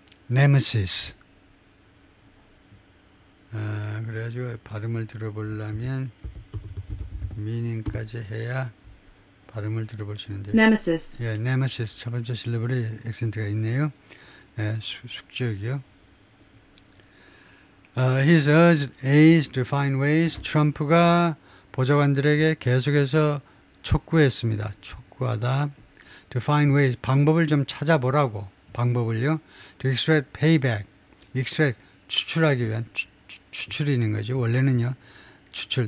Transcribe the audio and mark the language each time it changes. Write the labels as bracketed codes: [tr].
[en] nemesis. [ko] 그래가지고 발음을 들어보려면 meaning까지 해야 발음을 들어보시는데. [en] Nemesis. [ko] 예, nemesis 첫 번째 실레벌에 액센트가 있네요. 예, 숙적이요. [en] He's urged aides to find ways. [ko] 트럼프가 보좌관들에게 계속해서 촉구했습니다. 촉구하다. [en] To find ways. [ko] 방법을 좀 찾아보라고. 방법을요. [en] To extract payback. extract. [ko] 추출하기 위한 추출이는 거죠. 원래는요. 추출.